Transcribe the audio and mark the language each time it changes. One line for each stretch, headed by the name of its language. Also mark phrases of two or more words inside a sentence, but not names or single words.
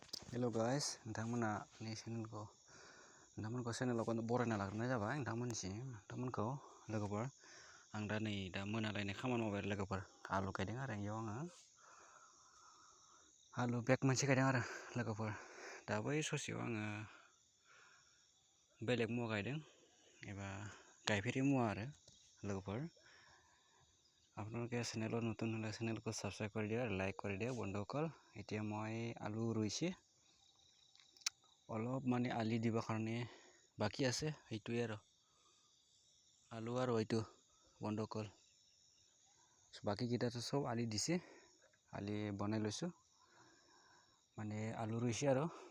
English: Hello guys,
Bodo: नोंथांमोननि चेनेलाव बरायना लाग्रोनाय जाबाय नोंथांमोनखौ लोगोफोर आं दा मोनालायनाय खामानि मावबाय लोगोफोर आलु गायदों आरो इयाव आङो आलु बेग मोनसे गायदों आरो लोगोफोर दा बै ससेयाव आङो बेलेग मुवा गायदों एबा गायफेरि मुवा आरो लोगोफोर
Assamese: আপোনালোকে চেনেলত নতুন হ'লে চেনেলটো সাবস্ক্রাইব কৰি দিয়া লাইক কৰি দিয়া বন্ধুসকল এতিয়া মই আলু ৰুইছে অলপ মানে আলি দিবৰ কাৰণে বাকি আছে এইটোৱে আৰু আলু আৰু এইটো বন্ধুসকল বাকি কিটাটো সব আলি দিছে আলি বনাই লৈছো মানে আলু ৰুইছে আৰু